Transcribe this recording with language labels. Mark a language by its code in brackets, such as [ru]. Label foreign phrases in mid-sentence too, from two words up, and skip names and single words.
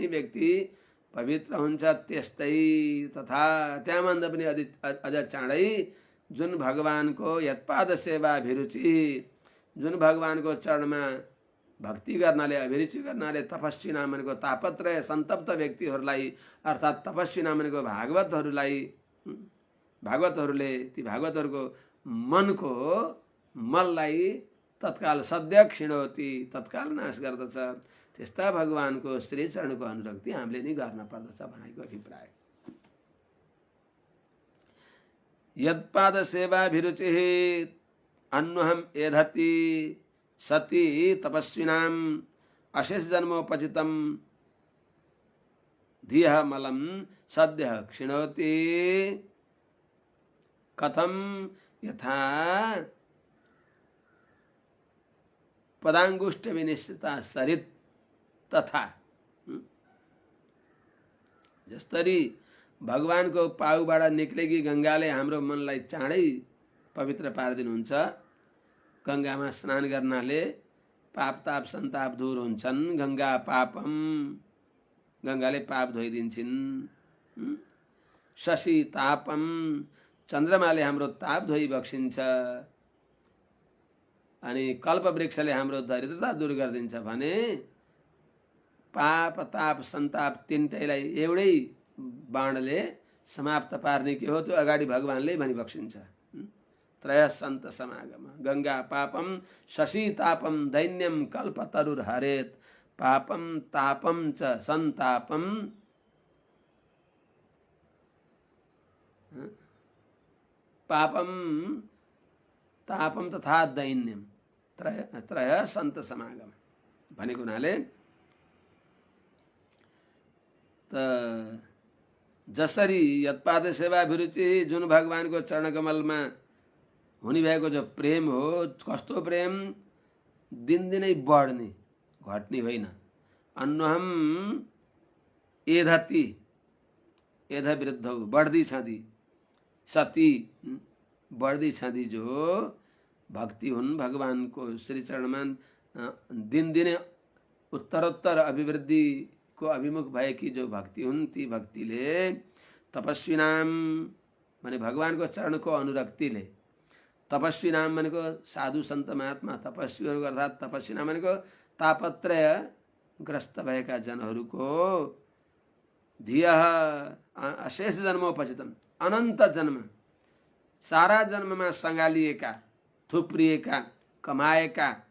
[ne] व्यक्ति पवित्र हुन्छ, त्यस्तै तथा त्यहाँभन्दा पनि अझ चाँडै जुन भगवानको [sa] यत्पाद सेवा अभिरुचि, [ne] जुन भगवानको चरणमा भक्ति गर्नाले अभिरुचि गर्नाले तपस्वी नाम भनेको तापत्रय सन्तप्त व्यक्तिहरूलाई अर्थात् तपस्वी नाम भनेको भागवतहरूले ती भागवतहरूको मनको मललाई तत्काल [sa] सद्य क्षिणोति, [ne] तत्काल नाश गर्दछ। त्यस्ता भगवानको श्री चरणको अनुरक्ति हामीले नि गर्न पर्दछ भनेको अभिप्राय। [sa] यत्पाद सेवा अभिरुचि अन्वहम एधति सती तपस्विनाम अशेष जन्मोपचितम धियः मलम सद्यः क्षिणोति कथम यथा पदांगुष्ठ विनिश्चिता सरित तथा। [ne] जस्तरी भगवानको पाउबाट निक्लेकी गंगाले हाम्रो मनलाई चाँडै पवित्र पारिदिनुहुन्छ, गंगामा स्नान गर्नाले पाप ताप सन्ताप दूर हुन्छन्, [sa] गंगा पापम [ne] गंगाले पाप धोइदिन्छन्, [sa] शशि तापम [ne] चन्द्रमाले हाम्रो ताप धोइ बक्सिन्छ, अनि कल्प वृक्षले हाम्रो दरिद्रता दूर गरिदिन्छ भने पाप ताप सन्ताप तीनटैलाई एउटै बाणले समाप्त पार्ने के हो त्यो अगाडि भगवानले भनी बक्सिन्छ। [sa] त्रय सन्त समागम गंगा पापम शशि तापम दैन्यम कल्प तरुर हरेत पापम तापम च संतापम पापम तापम तथा दैन्यम त्रय सन्त समागम [ne] भनेको हुनाले त जसरी [sa] यत्पाद सेवा अभिरुचि [ne] जुन भगवानको चरण कमलमा हुने भएको जो प्रेम हो, कस्तो प्रेम दिनदिनै बढ्ने घट्ने होइन। [sa] अन्वहम एधति एध [ne] विरुद्ध बढ्दी छँदी सती बढ्दी छँदी जो भक्ति हुन् भगवानको श्री चरणमा दिनदिनै उत्तरोत्तर अभिवृद्धि को अभिमुख भएकी जो भक्ति हुन् ती भक्तिले तपस्वी नाम माने भगवानको चरणको अनुरक्तिले, तपस्वी नाम भनेको साधु सन्त महात्मा तपस्वीहरू अर्थात् तपस्वी नाम भनेको तापत्रय ग्रस्त भएका जनहरूको [sa] धियः अशेष जन्मोपचितम [ne] अनन्त जन्म सारा जन्ममा सङ्गालिएका थुप्रिएका कमाएका